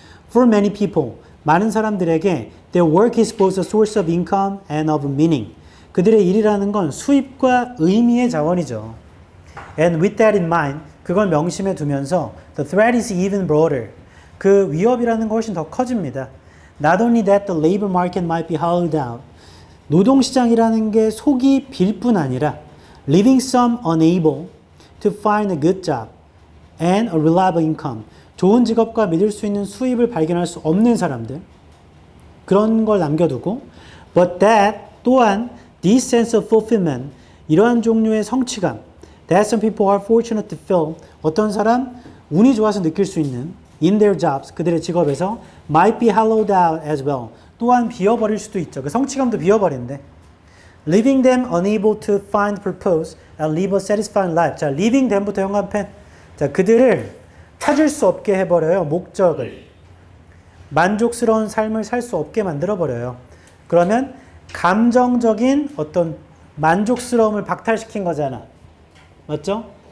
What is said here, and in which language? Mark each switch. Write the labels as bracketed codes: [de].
[en] For many people, [ko] 많은 사람들에게 [en] their work is both a source of income and of meaning. [ko] 그들의 일이라는 건 수입과 의미의 자원이죠. [en] And with that in mind, [ko] 그걸 명심해 두면서 [en] the threat is even broader. [ko] 그 위협이라는 거 훨씬 더 커집니다. [en] Not only that the labor market might be hollowed out. [ko] 노동시장이라는 게 속이 빌 뿐 아니라 [en] leaving some unable to find a good job and a reliable income. [ko] 좋은 직업과 믿을 수 있는 수입을 발견할 수 없는 사람들. 그런 걸 남겨두고 [en] but that [ko] 또한 [en] this sense of fulfillment [ko] 이러한 종류의 성취감 [en] that some people are fortunate to feel [ko] 어떤 사람 운이 좋아서 느낄 수 있는 [en] in their jobs [ko] 그들의 직업에서 [en] might be hollowed out as well [ko] 또한 비어버릴 수도 있죠. 그 성취감도 비어버린대. [en] Leaving them unable to find purpose and live a satisfying life. [ko] 자, [en] leaving them [ko] 부터 현관펜. 자, 그들을 찾을 수 없게 해버려요. 목적을. 만족스러운 삶을 살 수 없게 만들어버려요. 그러면 감정적인 어떤 만족스러움을 박탈시킨 거잖아. 맞죠?